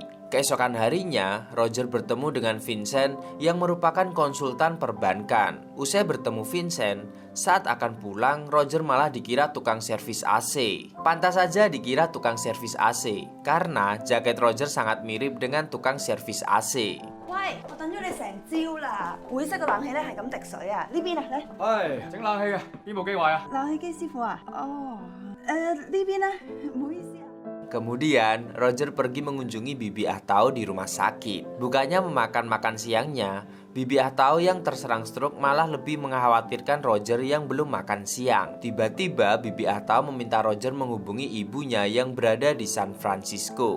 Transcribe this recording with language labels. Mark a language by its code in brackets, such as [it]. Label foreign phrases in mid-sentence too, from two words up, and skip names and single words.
[id] Keesokan harinya, Roger bertemu dengan Vincent yang merupakan konsultan perbankan. Usai bertemu Vincent, saat akan pulang, Roger malah dikira tukang servis AC. Pantas saja dikira tukang servis AC, karena jaket Roger sangat mirip dengan tukang servis AC. [yue] 喂，我等咗你成朝啦，會式個冷氣咧係咁滴水啊！呢邊啊，嚟唉，整冷氣啊，邊部機壞啊？冷氣機師傅啊，哦，呢邊咧，唔好意思啊。 [id] Kemudian, Roger pergi mengunjungi bibi Ah Tao di rumah sakit. Bukannya memakan makan siangnya, bibi Ah Tao yang terserang stroke malah lebih mengkhawatirkan Roger yang belum makan siang. Tiba-tiba, bibi Ah Tao meminta Roger menghubungi ibunya yang berada di San Francisco.